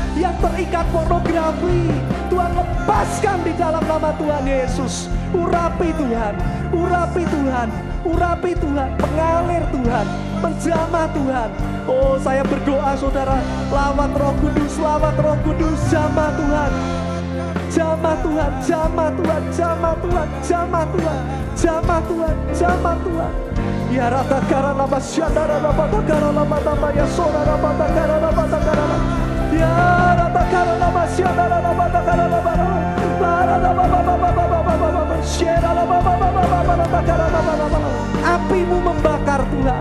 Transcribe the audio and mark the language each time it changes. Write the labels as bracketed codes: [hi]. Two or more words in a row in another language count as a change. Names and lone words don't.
[id] Yang terikat pornografi, Tuhan lepaskan di dalam nama Tuhan Yesus. Urapi Tuhan, urapi Tuhan, urapi Tuhan, mengalir Tuhan, menjamah Tuhan. Oh, saya berdoa saudara, lawat Roh Kudus, lawat Roh Kudus, jamah Tuhan. Jamah Tuhan, jamah Tuhan, jamah Tuhan, jamah Tuhan, jamah Tuhan, jamah Tuhan. Ya rata karana masyadara rata karana mata ya sora rata karana mata karana. Ya rata karana masyadara rata karana mata. Rata baba syera rata karana mata. Apimu membakar Tuhan.